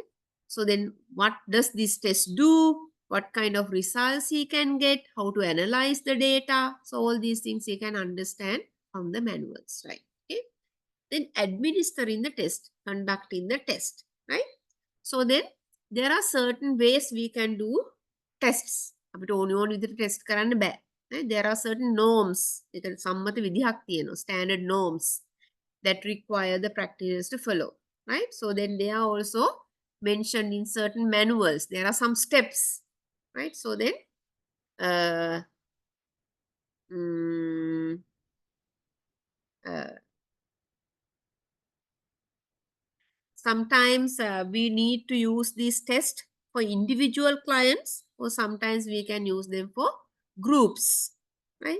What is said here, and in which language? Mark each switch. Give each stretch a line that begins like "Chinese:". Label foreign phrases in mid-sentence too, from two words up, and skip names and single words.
English: So then what does this test do? What kind of results he can get? How to analyze the data? So all these things he can understand from the manuals, right? Okay. Then administering the test, conducting the test, right? So then there are certain ways we can do tests.
Sinhala: අපිට ඕන විදිහට ටෙස්ට් කරන්න බෑ.
English: There are certain norms.
Sinhala: ඒකට සම්මත විදිහක් තියෙනවා.
English: Standard norms that require the practitioners to follow. Right? So then they are also mentioned in certain manuals. There are some steps. Right? So then sometimes we need to use these tests for individual clients, or sometimes we can use them for groups, right?